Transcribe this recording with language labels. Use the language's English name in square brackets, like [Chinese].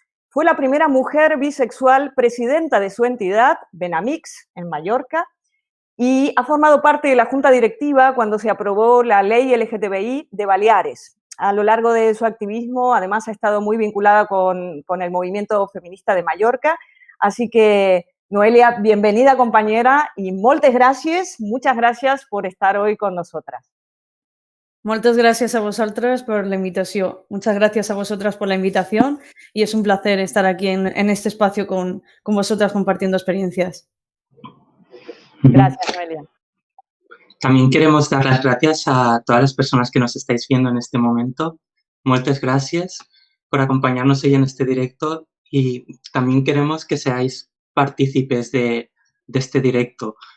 [Spanish] Fue la primera mujer bisexual presidenta de su entidad, Benamix, en Mallorca, y ha formado parte de la Junta Directiva cuando se aprobó la Ley LGTBI de Baleares. A lo largo de su activismo, además, ha estado muy vinculada con el movimiento feminista de Mallorca. Así que, Noelia, bienvenida, compañera, y muchas gracias por estar hoy con nosotras. [Catalan] Moltes gràcies a vosaltres per la invitació. [Spanish] Muchas gracias a vosotras por la invitación y es un placer estar aquí en este espacio con vosotras compartiendo experiencias. Gracias, Noelia. También queremos dar las gracias a todas las personas que nos estáis viendo en este momento. Muchas gracias por acompañarnos hoy en este directo y también queremos que seáis partícipes de este directo.